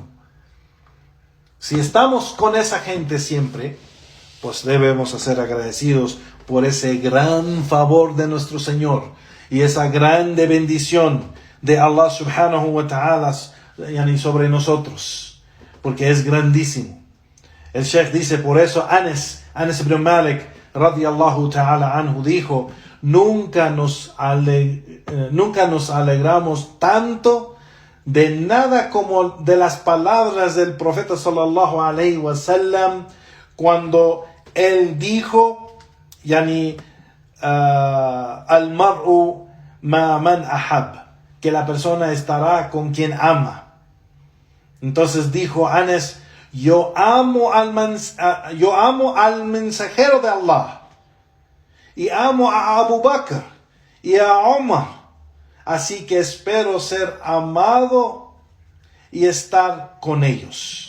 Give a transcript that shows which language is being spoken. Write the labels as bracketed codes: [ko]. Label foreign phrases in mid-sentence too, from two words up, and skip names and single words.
[es] Si estamos con esa gente siempre, pues debemos ser agradecidos por ese gran favor de nuestro Señor y esa grande bendición de Allah [ar] سبحانه وتعالى [es] sobre nosotros, porque es grandísimo. El Sheikh dice, por eso Anas ibn Malik [ar] رضي الله تعالى عنه [es] dijo: nunca nos alegramos tanto de nada como de las palabras del profeta [ar] صلى الله عليه وسلم, [es] cuando él dijo: [ar] المرء مع من أحب, [es] que la persona estará con quien ama. Entonces dijo Anas: yo amo al mensajero de Allah, y amo a Abu Bakr y a Omar, así que espero ser amado y estar con ellos.